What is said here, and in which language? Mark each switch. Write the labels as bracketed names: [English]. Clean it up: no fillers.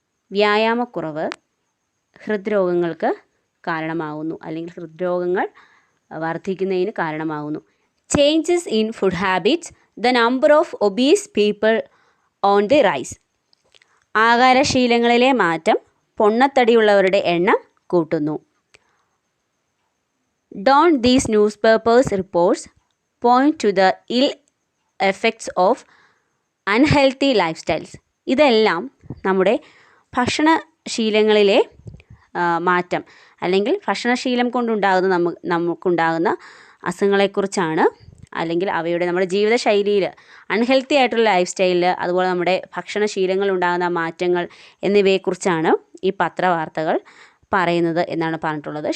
[Malayalam] വ്യായാമക്കുറവ് ഹൃദ്രോഗങ്ങൾക്ക് കാരണമാകുന്നു, അല്ലെങ്കിൽ ഹൃദ്രോഗങ്ങൾ വർദ്ധിക്കുന്നതിന് കാരണമാകുന്നു. [English] Changes in food habits. The number of obese people on the rise. [Malayalam] ആഹാരശീലങ്ങളിലെ മാറ്റം പൊണ്ണത്തടിയുള്ളവരുടെ എണ്ണം കൂട്ടുന്നു. [English] Don't these newspapers reports point to the ill effects of unhealthy lifestyles? [Malayalam] ഇതെല്ലാം നമ്മുടെ ഭക്ഷണശീലങ്ങളിലെ മാറ്റം അല്ലെങ്കിൽ ഭക്ഷണശീലം കൊണ്ടുണ്ടാകുന്ന നമുക്കുണ്ടാകുന്ന അസുഖങ്ങളെക്കുറിച്ചാണ്, അല്ലെങ്കിൽ അവയുടെ നമ്മുടെ ജീവിതശൈലിയിൽ അൺഹെൽത്തി ആയിട്ടുള്ള ലൈഫ് സ്റ്റൈലിൽ, അതുപോലെ നമ്മുടെ ഭക്ഷണശീലങ്ങളുണ്ടാകുന്ന മാറ്റങ്ങൾ എന്നിവയെക്കുറിച്ചാണ് ഈ പത്രവാർത്തകൾ പറയുന്നത് എന്നാണ് പറഞ്ഞിട്ടുള്ളത്.